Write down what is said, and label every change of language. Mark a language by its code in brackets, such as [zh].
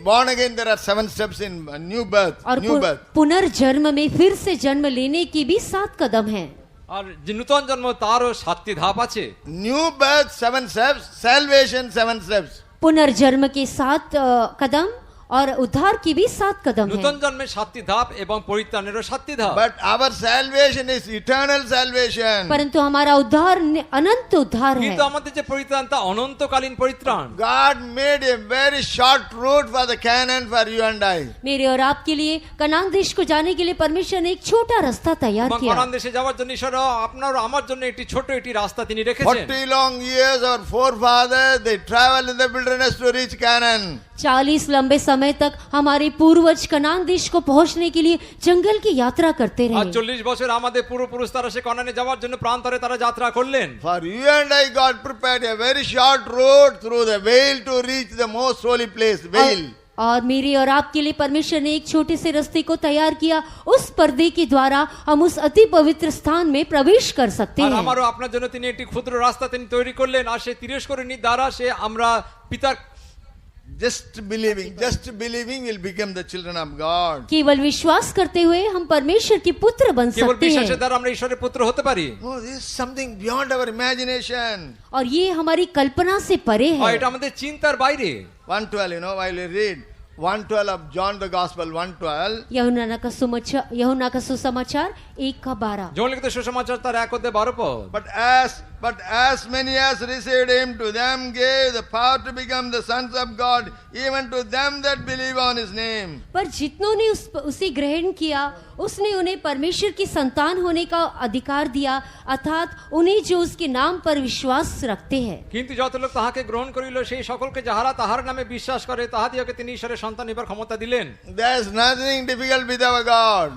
[en] Born again, there are 7 steps in new birth. [hi] और [en] New birth. [hi] पुनर्जन्म में फिर से जन्म लेने की भी 7 कदम हैं। [bn] আর যে নূতন জন্ম তারও 7টি ধাপ আছে। [en] New birth 7 steps. Salvation 7 steps. [hi] पुनर्जन्म के 7 कदम और उद्धार की भी 7 कदम हैं। [bn] নূতন জন্মের 7টি ধাপ এবং পরিত্রাণেরও 7টি ধাপ। [en] But our salvation is eternal salvation. [hi] परंतु हमारा उद्धार अनंत उद्धार है। [bn] কিন্তু আমাদের যে পরিত্রাণ তা অনন্তকালীন পরিত্রাণ। [en] God made a very short route for the Canaan for you and I. [hi] मेरे और आपके लिए कनान देश को जाने के लिए परमेश्वर ने एक छोटा रास्ता तैयार [bn] এবং [hi] किया। [bn] কানান দেশে যাওয়ার জন্য ঈশ্বর আপনার ও আমার জন্য একটি ছোট একটি রাস্তা তিনি রেখেছেন। [en] 40 long years our forefathers they traveled in the wilderness to reach Canaan. [hi] 40 लंबे समय तक हमारे पूर्वज कनान देश को पहुंचने के लिए जंगल की यात्रा करते [bn] আর [hi] रहे। [bn] 40 বছর আমাদের পূর্বপুরুষ তারা সে কানানে যাওয়ার জন্য প্রান্তরে তারা যাত্রা করলেন। [en] For you and I, God prepared a very short road through the veil to reach the most holy place, veil. [hi] और मेरे और आपके लिए परमेश्वर ने एक छोटे से रास्ते को तैयार किया। उस पर्दे के द्वारा हम उस अति पवित्र स्थान में प्रवेश कर सकते [bn] আর [hi] हैं। [bn] আমারও আপনার জন্য তিনি একটি ক্ষুদ্র রাস্তা তিনি তৈরি করলেন আর সেই তিরস্করণী দ্বারা সে আমরা পিতার [en] Just believing will become the children of God. [hi] केवल विश्वास करते हुए हम परमेश्वर के पुत्र बन [bn] কেবল [hi] सकते [bn] বিশ্বাসের [hi] हैं। [bn] দ্বারা আমরা ঈশ্বরের পুত্র হতে পারি। [en] Oh, this is something beyond our imagination. [hi] और ये हमारी कल्पना से परे [bn] আর [hi] है। [bn] এটা আমাদের চিন্তার বাইরে। [en] 1:12, you know, while you read 1:12 of John the Gospel, 1:12. [hi] यूहन्ना का सुसमाचार 1:12। [bn] যৌন লিখিত সুসমাচার তার 1 অধ্যায় 12 পদ। [en] But But as many as received him, to them gave the power to become the sons of God, even to them that believe on his name. [hi] पर जितनों ने उसे ग्रहण किया उसने उन्हें परमेश्वर की संतान होने का अधिकार दिया, अर्थात उन्हें जो उसके नाम पर विश्वास रखते हैं। [bn] কিন্তু যত লোক তাহাকে গ্রহণ করিল সেই সকলকে যাহারা তাহার নামে বিশ্বাস করে তাহাদিওকে তিনি ঈশ্বরের সন্তান হইবার ক্ষমতা দিলেন। [en] There's nothing difficult with our God.